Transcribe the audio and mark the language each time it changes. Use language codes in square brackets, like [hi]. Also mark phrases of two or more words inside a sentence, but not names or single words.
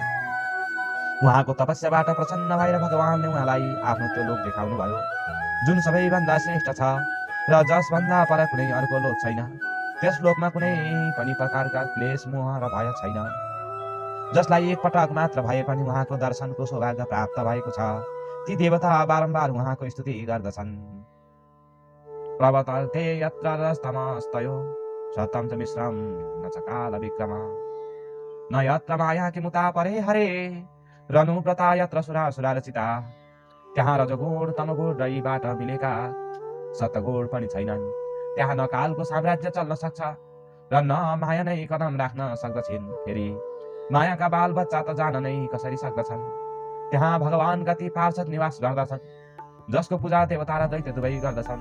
[ne] उहाँको तपस्याबाट प्रसन्न भएर भगवानले उहाँलाई आफ्नो त्यो लोक देखाउनु भयो जुन सबैभन्दा श्रेष्ठ छ र जसभन्दा पर कुनै अर्को लोक छैन। त्यस लोकमा कुनै पनि प्रकारका क्लेश मोह र भय छैन, जसलाई एक पटक मात्र भए पनि उहाँको दर्शनको सौभाग्य प्राप्त भएको छ। ती देवता बारम्बार उहाँको स्तुति गर्दछन्। [sa] प्रवर्तन्ते यत्र रस्तमस्तयो सत्यं च मिश्रं न च काल विक्रम न यत्र माया किमुता परे हरे रनुव्रता यत्र सुरासुरा रचिता [ne] त्यहाँ रजगुण तमगुण रहीबाट मिलेका सतगुण पनि छैनन्। त्यहाँ न कालको साम्राज्य चल्न सक्छ र न माया नै कदम राख्न सक्दछन्। फेरि मायाका बाल बच्चा त जान नै कसरी सक्दछन्। त्यहाँ भगवानका ती पार्षद निवास गर्दछन् जसको पूजा देवता र दैत्य दुवै गर्दछन्।